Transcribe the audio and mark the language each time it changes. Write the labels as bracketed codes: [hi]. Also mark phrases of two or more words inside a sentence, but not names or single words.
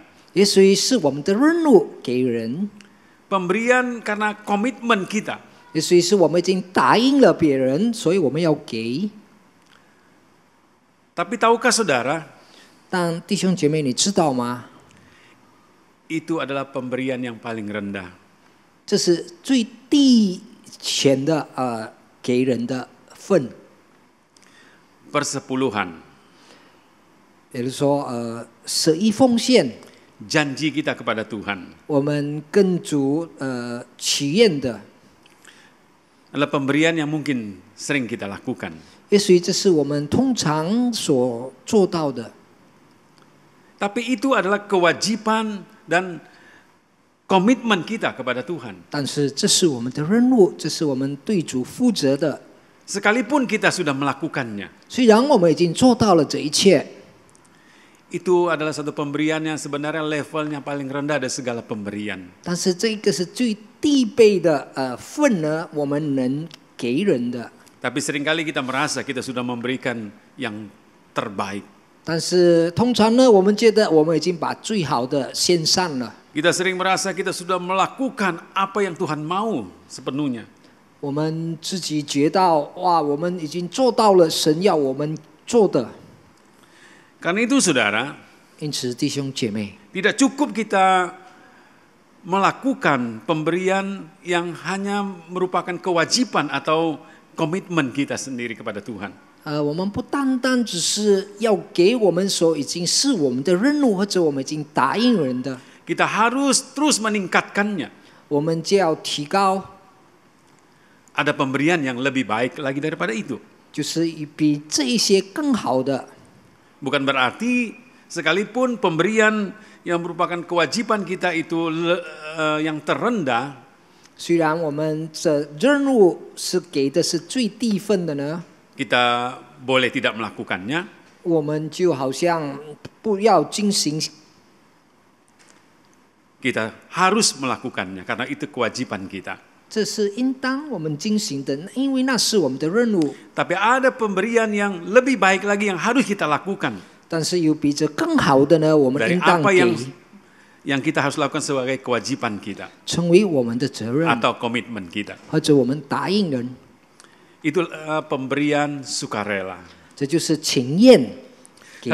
[zh] 也所以是我们的任务给人， [id] Pemberian karena komitmen kita. [zh] 也所以是我们已经答应了别人，所以我们要给。 [id] Tapi tahukah saudara, [zh] 但弟兄姐妹，你知道吗？ [id] itu adalah pemberian yang paling rendah. [zh] 这是最低钱的给人的份， [id] Persepuluhan, [zh] 也就是说11奉献， [id] janji kita kepada Tuhan [zh] 我们跟主祈愿的， [id] adalah pemberian yang mungkin sering kita lakukan. [zh] 也许这是我们通常所做到的， [id] Tapi itu adalah kewajiban dan komitmen kita kepada Tuhan. [zh] 但是这是我们的任务，这是我们对主负责的。 [id] Sekalipun kita sudah melakukannya, [zh] 虽然我们已经做到了这一切， [id] itu adalah satu pemberian yang sebenarnya levelnya paling rendah dari segala pemberian. [zh] 但是这个是最低倍的份呢，我们能给人的。 [id] Tapi seringkali kita merasa kita sudah memberikan yang terbaik. [zh] 但是通常呢，我们觉得我们已经把最好的献上了。 [id] Kita sering merasa kita sudah melakukan apa yang Tuhan mau sepenuhnya. [zh] 我们自己觉到哇，我们已经做到了神要我们做的。 [id] Karena itu saudara, [zh] 因此弟兄姐妹， [id] tidak cukup kita melakukan pemberian yang hanya merupakan kewajiban atau komitmen kita sendiri kepada Tuhan. [zh] 我们不单单只是要给我们所已经是我们的任务，或者我们已经答应人的， [id] Kita harus terus meningkatkannya. [zh] 我们就要提高， [id] Ada pemberian yang lebih baik lagi daripada itu. [zh] 就是比这一些更好的。 [id] Bukan berarti sekalipun pemberian yang merupakan kewajiban kita itu yang terendah, [zh] 虽然我们的任务是给的是最低份的呢， [id] kita boleh tidak melakukannya. [zh] 我们就好像不要进行， [id] Kita harus melakukannya karena itu kewajiban kita. [zh] 这是应当我们进行的，因为那是我们的任务。 [id] Tapi ada pemberian yang lebih baik lagi yang harus kita lakukan [zh] 但是有比这更好的呢，我们 [id] dari [zh] 应当 [id] apa [zh] 给， [id] yang kita harus lakukan sebagai kewajiban kita [zh] 成为我们的责任， [id] atau komitmen kita. [zh] 或者我们答应人， [id] Itu pemberian sukarela. [zh] 这就是情愿给